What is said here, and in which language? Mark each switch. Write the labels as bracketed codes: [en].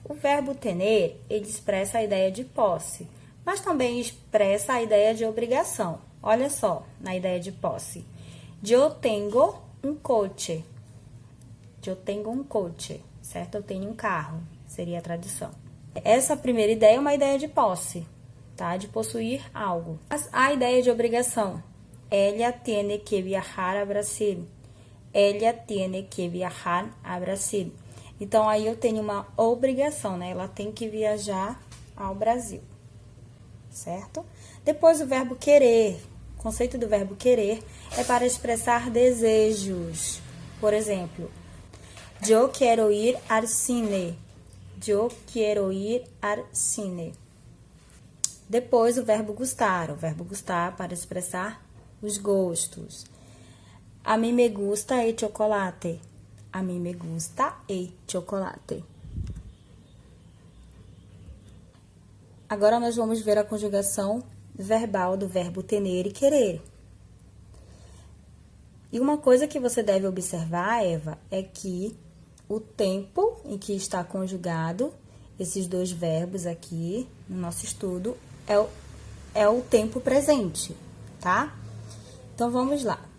[pt] O verbo tener, ele expressa a ideia de posse, mas também expressa a ideia de obrigação. Olha só, na ideia de posse. Eu tenho um coche. Eu tenho um coche, certo? Eu tenho um carro, seria a tradução. Essa primeira ideia é uma ideia de posse, tá? De possuir algo. A ideia de obrigação. [es] Ella tiene que viajar a Brasil. Ella tiene que viajar a Brasil. [pt] Então, aí eu tenho uma obrigação, né? Ela tem que viajar ao Brasil, certo? Depois, o verbo querer. O conceito do verbo querer é para expressar desejos. Por exemplo, eu quero ir [es] al cine. [pt] Eu quero ir [es] al cine. [pt] Depois, o verbo gustar. O verbo gustar para expressar os gostos. A mim [es] me gusta el chocolate. A mim me gusta el chocolate. [pt] Agora, nós vamos ver a conjugação verbal do verbo tener e querer. E uma coisa que você deve observar, Eva, é que o tempo em que está conjugado esses 2 verbos aqui no nosso estudo é o tempo presente, tá? Então, vamos lá.